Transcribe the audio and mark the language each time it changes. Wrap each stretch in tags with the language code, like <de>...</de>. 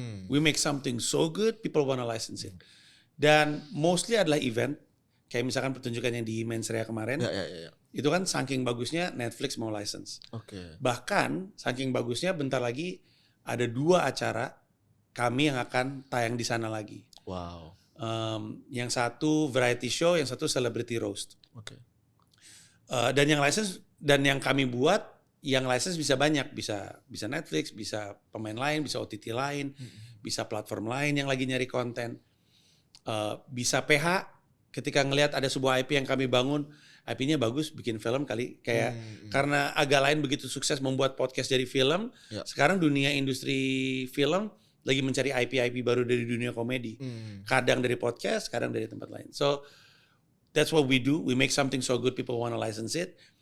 <en>We make something so good people wanna license it.</en> <id>Dan mostly adalah event. Kayak misalkan pertunjukan yang di Mensrea kemarin, itu kan saking bagusnya Netflix mau license. Bahkan saking bagusnya bentar lagi ada 2 acara kami yang akan tayang di sana lagi. Wow. Yang satu variety show, yang satu celebrity roast. Dan yang license dan yang kami buat, yang license bisa banyak, bisa Netflix, bisa pemain lain, bisa OTT lain, bisa platform lain yang lagi nyari konten, bisa PH. Ketika ngelihat ada sebuah IP yang kami bangun, IP-nya bagus, bikin film kali. Kayak karena agak lain begitu sukses membuat podcast dari film, sekarang dunia industri film lagi mencari IP-IP baru dari dunia komedi. Kadang dari podcast, kadang dari tempat lain.</id> <en>So that's what we do. We make something so good people wanna license it.</en>